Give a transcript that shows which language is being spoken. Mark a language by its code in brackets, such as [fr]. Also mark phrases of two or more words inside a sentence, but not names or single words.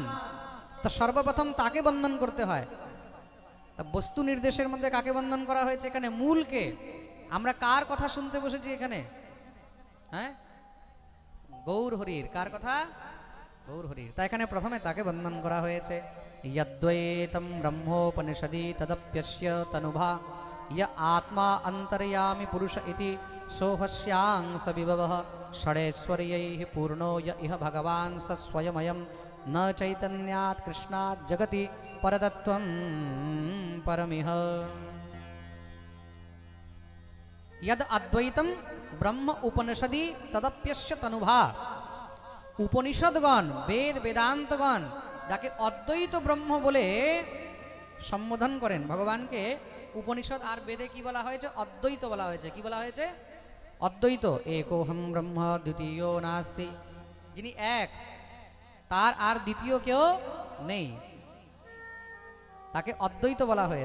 [bn] তো সর্বপ্রথম তাকে বন্দন করতে হয়। তা বস্তু নির্দেশের মধ্যে কাকে বন্দন করা হয়েছে? এখানে মূলকে। আমরা কার কথা শুনতে বসেছি এখানে? হ্যাঁ, গৌর হরির। কার কথা? গৌর হরির। তা এখানে প্রথমে তাকে বন্দন করা হয়েছে। [sa] यद्वैतं ब्रह्मोपनिषदि तदप्यस्य तनुभा य आत्मा अन्तर्यामि पुरुष इति सोहस्यांस विभवः षडेश्वर्यैः पूर्णो य इह भगवान् स स्वयमयं न चैतन्यात् कृष्णात् जगति परतत्त्वं परमिह। यद अद्वैतं ब्रह्म उपनिषदि तदप्यस्य तनुभा। [bn] উপনিষদগণ, বেদ বেদান্তগণ যাকে অদ্বৈত ব্রহ্ম বলে সম্বোধন করেন, ভগবানকে উপনিষদ আর বেদে কি বলা হয়েছে? অদ্বৈত বলা হয়েছে। কি বলা হয়েছে? অদ্বৈত। [sa] একোহম ব্রহ্ম দ্বিতীয় নাস্তি। [bn] যিনি এক, তার আর দ্বিতীয় কেউ নেই, তাকে অদ্বৈত বলা হয়েছে।